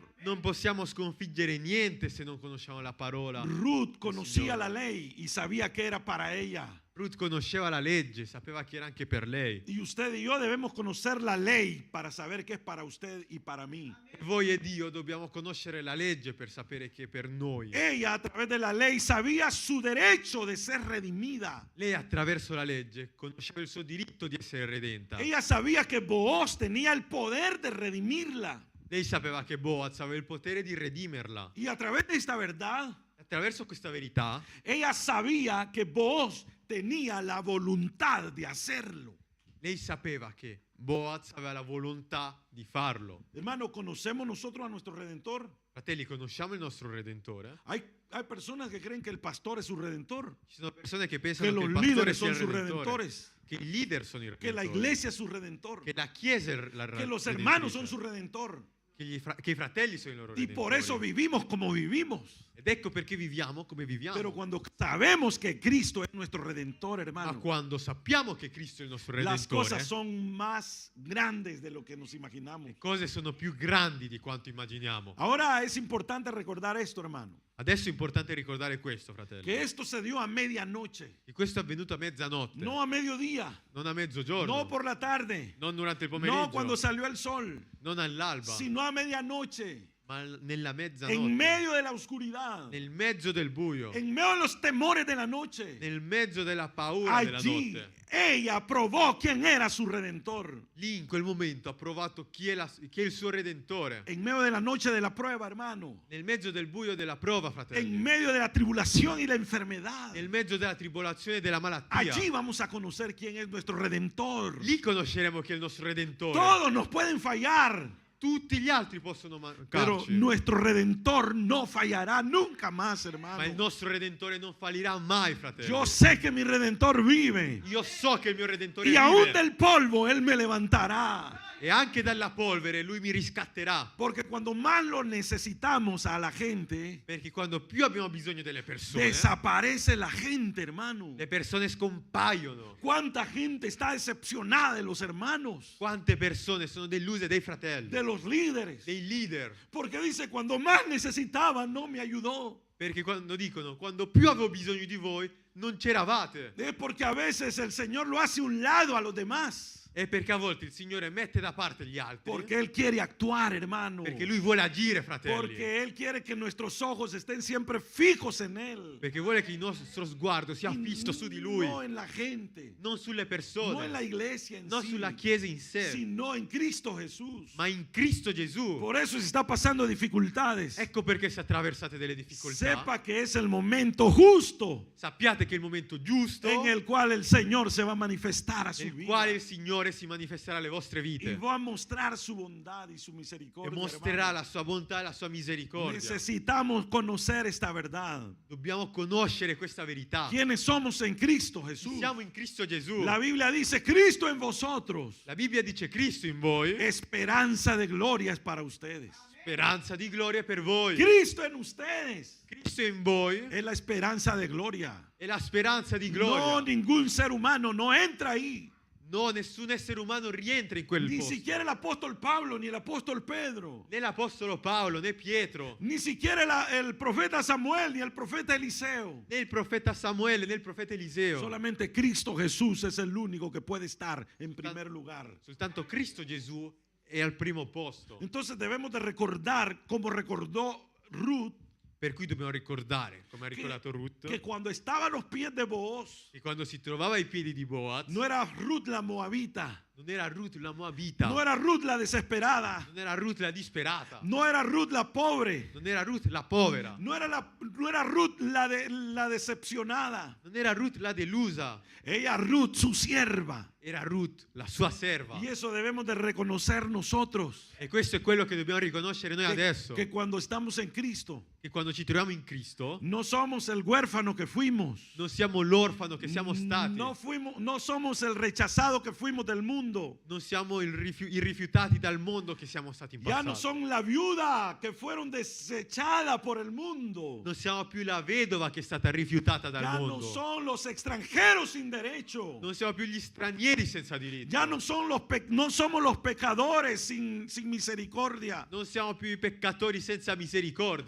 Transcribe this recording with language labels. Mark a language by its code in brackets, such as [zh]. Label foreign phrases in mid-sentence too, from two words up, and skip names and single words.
[it] Non possiamo sconfiggere niente se non conosciamo la parola. [es] Ruth conocía Señor. la ley y sabía que era para ella. [it] Ruth conosceva la legge, sapeva che era anche per lei. [es] Y usted y yo debemos conocer la ley para saber que es para usted y para mí. [it] E voi e Dio dobbiamo conoscere la legge per sapere che è per noi. [es] Ella a través de la ley sabía su derecho de ser redimida. [it] Lei attraverso la legge conosceva il suo diritto di essere redenta. [es] Ella sabía que Booz tenía el poder de redimirla. [it] Lei sapeva che Boaz aveva il potere di redimerla. [es] Y a través de esta verdad, [it] Attraverso questa verità, [es] ella sabía que Booz tenía la voluntad de hacerlo. [it] Lei sapeva che Boaz aveva la volontà di farlo. [es] Hermano, ¿conocemos nosotros a nuestro Redentor? [it] Fratelli, conosciamo il nostro Redentore? [es] Hay personas que creen que el pastor es su Redentor, [it] Ci sono persone che [es] que [it] pensano che [es] los [it] il pastore [es] líderes [it] sia [es] son [it] il [es] sus [it] Redentore, [es] redentores, [it] che i leader sono i [es] que la [it] Redentori, [es] iglesia es su Redentor, [it] che la Chiesa è la [es] que los hermanos son [it] Redentrice, [es] su Redentor. [it] che i fratelli sono i loro [es] Y por eso redentori. [it] Redentori. [es] vivimos como vivimos. [it] Ed ecco perché viviamo come viviamo. [es] Pero cuando sabemos que Cristo es nuestro Redentor, [it] Ma [es] hermano, [it] quando sappiamo che Cristo è il nostro [es] las [it] Redentore, [es] cosas son más grandes de lo que nos imaginamos. [it] le cose sono più grandi di quanto immaginiamo. [es] Ahora es importante recordar esto, hermano, [it] Adesso è importante ricordare questo, fratelli. [es] que esto se dio a medianoche, [it] Che questo è avvenuto a mezzanotte, [es] no a mediodía, [it] non a mezzogiorno, [es] no por la tarde, [it] non durante il [es] no [it] pomeriggio, [es] cuando salió el sol, [it] non all'alba, [es] sino a medianoche, [it] ma nella mezzanotte, [es] en medio de la oscuridad, [it] nel mezzo del buio, [es] en medio de los temores de la noche. [it] nel mezzo della paura della [es] Allí [it] notte. [es] ella probó quién era su Redentor. [it] Lì in quel momento ha provato chi è il suo Redentore. [es] En medio de la noche de la prueba, hermano, [it] Nel mezzo del buio della prova, [es] en [it] fratelli. [es] medio de la tribulación y la enfermedad, [it] Nel mezzo della tribolazione e della malattia. [es] allí vamos a conocer quién es nuestro Redentor. [it] Lì conosceremo chi è il nostro Redentore. [es] Todos nos pueden fallar, [it] Tutti gli altri possono [es] pero [it] mancarci. [es] nuestro Redentor no fallará nunca más, [it] Ma il [es] hermano. [it] nostro Redentore non fallirà mai, fratelli. [es] Yo sé que mi Redentor vive [it] Io so che il mio Redentore [es] y aún [it] vive. [es] del polvo Él me levantará. [it] E anche dalla polvere Lui mi riscatterà. [es] Porque cuando más lo necesitamos a la gente, [it] Perché quando più abbiamo bisogno delle persone, [es] desaparece la gente, hermano. [it] le persone scompaiono. [es] ¿Cuánta gente está decepcionada de los hermanos, [it] Quante persone sono deluse dei fratelli, [es] de los líderes? [it] dei leader. [es] Porque dice, cuando más necesitaba, no me ayudó. [it] Perché quando dicono, quando più avevo bisogno di voi, non c'eravate. [es] Es porque a veces el Señor lo hace a un lado a los demás. [it] È perché a volte il Signore mette da parte gli altri. [es] Porque Él quiere actuar, hermano. [it] Perché Lui vuole agire, fratelli. [es] Porque Él quiere que nuestros ojos estén siempre fijos en Él. [it] Perché vuole che il nostro sguardo sia [es] Y [it] fisso su di Lui. [es] no en la gente, [it] Non sulle [es] no en [it] persone, [es] la iglesia en [it] non [es] sí, [it] sulla Chiesa in sé, [es] sino en Cristo Jesús. [it] ma in Cristo Gesù. [es] Por eso si está pasando dificultades, [it] Ecco perché se attraversate delle difficoltà. [es] sepa que es el momento justo [it] Sappiate che è il momento giusto [es] en el cual el Señor se va a manifestar a su [it] nel [es] vida [it] quale il Signore si manifesterà alle vostre [es] y [it] vite [es] va a mostrar su bondad y su [it] e [es] misericordia. [it] mostrerà [es] hermano. [it] la sua bontà e la sua misericordia. [es] Necesitamos conocer esta verdad. [it] Dobbiamo conoscere questa verità. [es] ¿Quiénes somos en Cristo [it] Chi [es] Jesús? [it] siamo in Cristo Gesù. [es] La Biblia dice, Cristo en vosotros, [it] La Bibbia dice Cristo in voi, [es] esperanza de gloria es para ustedes. [it] speranza di gloria per voi. [es] Cristo en ustedes [it] Cristo in voi [es] es la esperanza de gloria. [it] è la speranza di [es] No, [it] gloria. [es] ningún ser humano no entra ahí. [it] No, nessun essere umano rientra in quel [es] Ni [it] posto. [es] siquiera el apóstol Pablo, ni el apóstol Pedro, [it] Né l'Apostolo Paolo, né Pietro, [es] ni siquiera el profeta Samuel, ni el profeta Eliseo. [it] né il profeta Samuele, né il profeta Eliseo. [es] Solamente Cristo Jesús es el único que puede estar en primer lugar. [it] Soltanto Cristo Gesù è al primo posto. [es] Entonces debemos de recordar, como recordó Ruth, [it] Per cui dobbiamo ricordare, come ha ricordato Ruth, [es] que cuando estaba a los pies de Booz, [it] che quando si trovava ai piedi di Boaz, [es] no era Ruth la moabita, [it] non era Ruth la Moabita, [es] no era Ruth la desesperada, [it] non era Ruth la disperata, [es] no era Ruth la pobre, [it] non era Ruth la povera, [es] no era Ruth la decepcionada. [it] non era Ruth la delusa, [es] Ella Ruth, su sierva. [it] era Ruth la sua serva. [es] Y eso debemos de reconocer nosotros. [it] E questo è quello che dobbiamo riconoscere noi adesso, [es] Que cuando estamos en Cristo, [it] che quando ci troviamo in Cristo [es] no somos el huérfano que fuimos. [it] non siamo l'orfano che siamo stati, [es] No somos el rechazado que fuimos del mundo. [it] non siamo i rifiutati dal mondo che siamo stati in [es] Ya no [it] passato. [es] son la viuda que fueron desechadas por el mundo. [it] Non siamo più la vedova che è stata rifiutata dal [es] Ya no [it] mondo. [es] son los extranjeros sin derecho. [it] Non siamo più gli stranieri senza diritto. [es] Ya no somos los pecadores sin misericordia. [it] Non siamo più i peccatori senza misericordia.